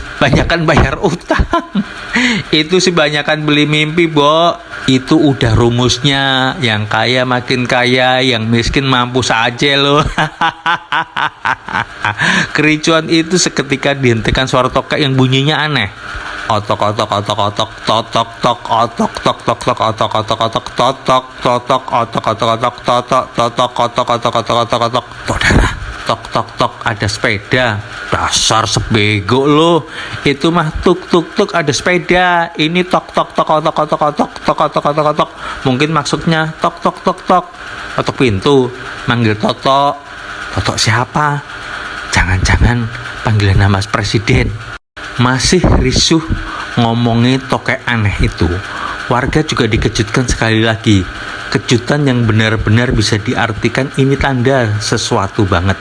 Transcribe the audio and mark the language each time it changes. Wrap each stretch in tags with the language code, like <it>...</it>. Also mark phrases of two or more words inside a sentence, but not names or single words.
<id>Banyakan bayar utang. Itu sih banyakan beli mimpi, Bo. Itu udah rumusnya. Yang kaya makin kaya, yang miskin mampus aja loh. Kericuan itu seketika dihentikan suara tokek yang bunyinya aneh. Otok otok otok otok totok tok otok tok tok tok otok otok otok totok totok otok otok otok totok totok otok otok otok otok otok. Saudara, tok tok tok ada sepeda. Dasar sebego lo. Itu mah tuk tuk tuk ada sepeda. Ini tok tok tok otok otok otok tok otok otok otok. Mungkin maksudnya tok tok tok tok. Otok pintu, manggil Toto. Toto siapa? Jangan-jangan panggilan nama presiden. Masih risuh ngomongi tokek aneh itu, warga juga dikejutkan sekali lagi. Kejutan yang benar-benar bisa diartikan ini tanda sesuatu banget.</id>